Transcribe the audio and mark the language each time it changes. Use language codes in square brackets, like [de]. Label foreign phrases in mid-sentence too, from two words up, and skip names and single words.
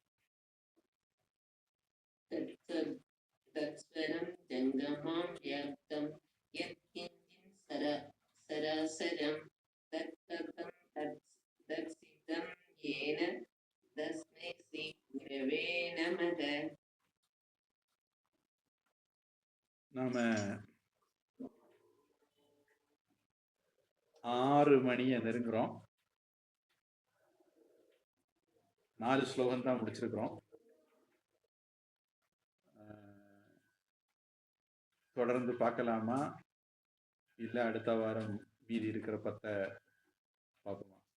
[sa] तत्स्वरं जङ्गमं व्याप्तं यत्किञ्चित् सरासरं तत्पदं दर्शितं येन तस्मै श्रीगुरवे नमः. [ta] நாம 6 மணியை நெருங்குறோம். 4 ஸ்லோகம் தான் முடிச்சிருக்கிறோம். தொடர்ந்து பார்க்கலாமா, இல்ல அடுத்த வாரம் மீதி இருக்கிற 10 பார்ப்போமா?